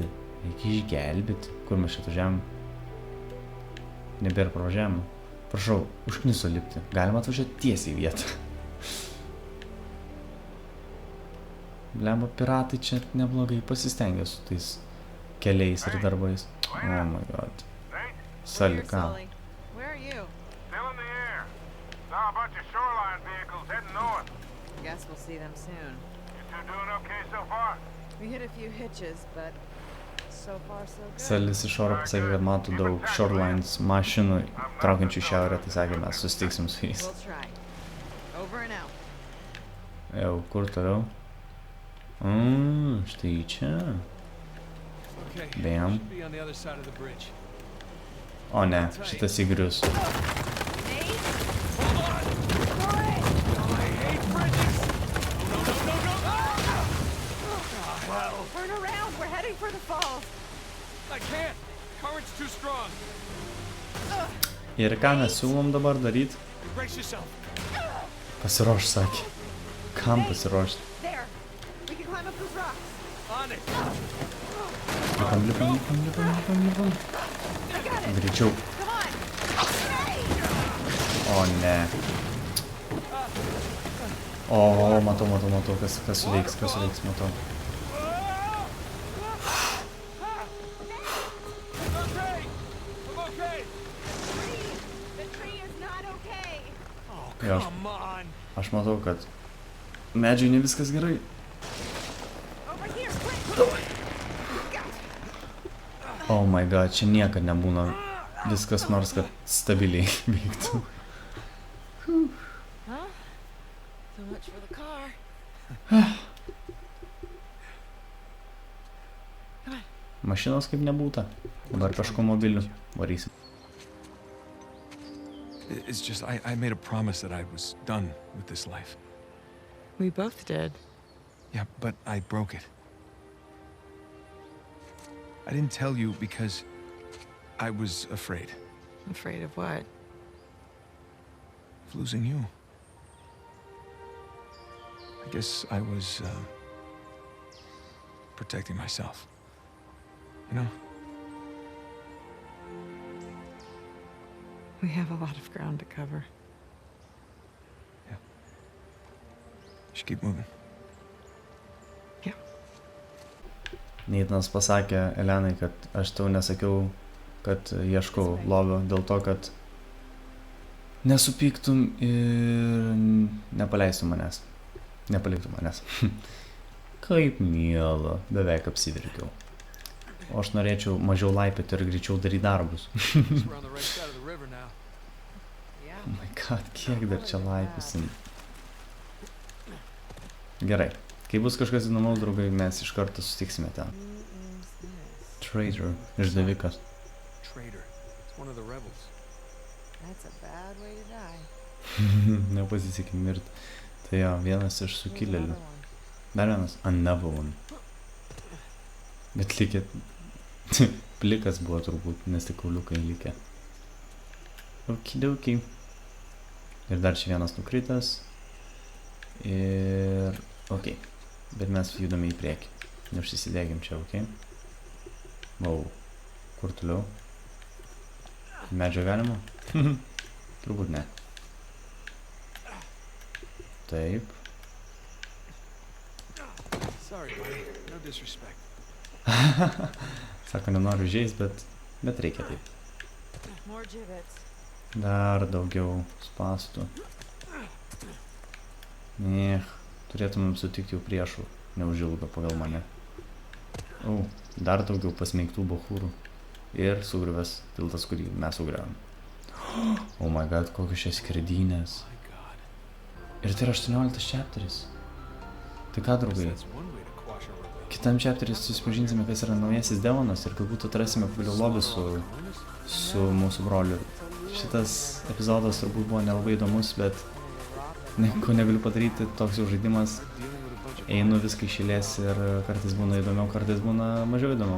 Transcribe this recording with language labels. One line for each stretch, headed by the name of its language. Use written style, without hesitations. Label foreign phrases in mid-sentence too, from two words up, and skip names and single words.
Lithuanian: Reikia išgelbėti. Kur mes čia atvažiavam? Nebėra pravažiavimo. Prašau, užkniso lipti. Galima atvažiuoti tiesiai į vietą. Blemba, piratai čia neblogai pasistengė su tais keliais ir darbais.
English: Oh my god. Sully, ką? Where are you? Still in the air. Saw a bunch of shoreline vehicles heading north. Guess we'll see them soon. You two doing okay so far? We hit a few hitches, but so far so good.
Lithuanian: Sullis iš oro pasakė, kad mato daug shorelines mašinų traukiančių į šiaurę, tai sakė, mes susitiksim su jais.
English: We'll try. Over and out.
Lithuanian: Jau, kur toliau? Štai čia.
English: Okay, Bam. should be on the other side of the bridge.
Lithuanian: O ne, šitas įgrius.
English: Nate? Turn around. We're heading for the falls. I can't. Current's too strong.
Lithuanian: Ir ką mes siūlom dabar daryti?
English: Brace yourself.
Lithuanian: Pasiruoš, sakė. Kam pasiruošti?
English: There. We can climb up those rocks. On it.
Lithuanian: Lipam.
English: I got it.
Lithuanian: Greičiau.
English: Come on. Hey!
Lithuanian: O, ne. O, matau, kas suveiks, matau.
English: Okay. I'm okay. The tree is not okay. Oh,
Lithuanian: Jo,
English: come on.
Lithuanian: aš matau, kad medžiui ne viskas gerai.
English: Over here, quick. Oh my god,
Lithuanian: čia niekad nebūna viskas nors, kad stabiliai veiktų.
English: Huh? So much for the car.
Lithuanian: Mašinos kaip nebūta. Dabar kažko mobiliu varysim.
English: It's just, I made a promise that I was done with this life. We both did. Yeah, but I broke it. I didn't tell you because I was afraid Afraid of what? of losing you. I guess I was protecting myself. You know? We have a lot of ground to cover. You should keep moving.
Lithuanian: Neitanas pasakė Elenai, kad aš tau nesakiau, kad ieškau lobio dėl to, kad nesupyktum ir nepaleistum manęs. Nepaliktum manęs. Kaip miela, beveik apsiverkiau. O aš norėčiau mažiau laipioti ir greičiau daryti darbus.
English: We're on the right side of the river now. Yeah. Oh my god,
Lithuanian: kiek dar čia laipysim. Gerai. Kai bus kažkas įdomaus, draugai, mes iš karto susitiksime ten. Traitor, išdavikas.
English: Traitor. It's one of the rebels. That's a bad way to die.
Lithuanian: Nepasisekė mirti. Tai jo, vienas iš sukilėlių. Dar vienas,
English: another one.
Lithuanian: Bet likė, plikas buvo turbūt, nes tik kauliukai likė.
English: Okidoki.
Lithuanian: Ir dar čia vienas nukritęs. Ir... Ok. Bet mes judame į priekį. Neužsisidėkim čia, ok? Wow. Kur toliau? Medžio galima? Turbūt ne. Taip.
English: Sorry, buddy. No disrespect.
Lithuanian: Sako, nenoriu žeist, bet reikia taip.
English: More gibbets.
Lithuanian: Dar daugiau spastų. Turėtumėm sutikti jau priešų, neužilgo pagal mane. Dar daugiau pasmeigtų bachūrų. Ir sugriuvęs tiltas, kurį mes sugriavom.
English: Oh my god,
Lithuanian: kokios čia skerdynės.
English: My God.
Lithuanian: Ir tai yra 18 chapteris. Tai ką, draugai?
English: That's one way to quash a rebellion.
Lithuanian: Kitam chapteris susipažinsime, kas yra naujasis demonas ir galbūt atrasime pagaliau lobį su mūsų broliu. Šitas epizodas turbūt buvo nelabai įdomus, bet ko negaliu padaryti, toks jau žaidimas. Einu viską išėlės ir kartais būna įdomiau, kartais būna mažiau įdomiau.